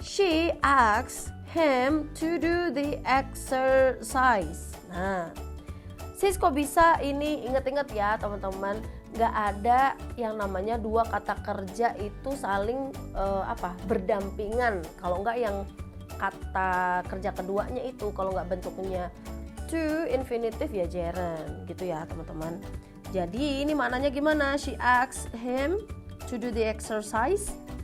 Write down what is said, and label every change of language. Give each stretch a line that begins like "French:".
English: She asks him to do the exercise.
Indonesian: Nah, sis kok bisa ini? Ingat-ingat ya teman-teman, nggak ada yang namanya dua kata kerja itu saling berdampingan. Kalau nggak yang kata kerja keduanya itu, kalau nggak bentuknya to infinitive ya gerund gitu ya teman-teman. Jadi ini maknanya gimana?
English: She asks him to do the exercise.